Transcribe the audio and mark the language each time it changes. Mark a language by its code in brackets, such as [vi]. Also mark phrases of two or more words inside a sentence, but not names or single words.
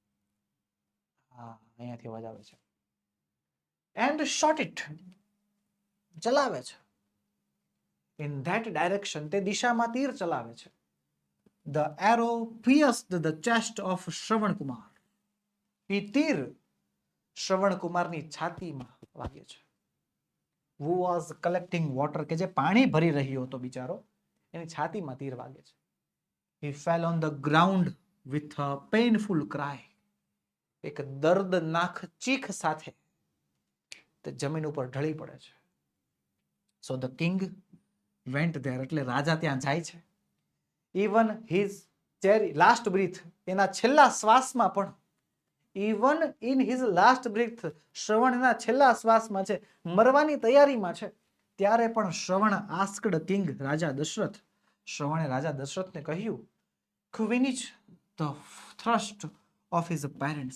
[gu] હા, અહીંયાથી અવાજ આવે છે. [en] and shot it, [gu] ચલાવે છે. [en] in that direction, [gu] તે દિશામાં તીર ચલાવે છે. [en] the arrow pierced the chest of શ્રવણ કુમાર. [gu] એ તીર શ્રવણ કુમારની છાતીમાં વાગે છે. [en] who was collecting water, [gu] કે જે પાણી ભરી રહ્યો હતો બિચારો, એની છાતીમાં તીર વાગે છે. [en] he fell on the ground with a painful cry, [gu] એક દર્દનાક ચીખ સાથે તે જમીન ઉપર ઢળી પડે છે. [en] so the king went there, [gu] એટલે રાજા ત્યાં જાય છે. [en] even his last breath, [gu] એના છેલ્લા શ્વાસમાં પણ [en] even in his last breath, [gu] શ્રવણ એના છેલ્લા શ્વાસમાં છે, મરવાની તૈયારીમાં છે, ત્યારે પણ શ્રવણ [en] asked king, [gu] રાજા દશરથ, શ્રવણે રાજા દશરથને કહ્યું, [en] quench the thirst of his parents.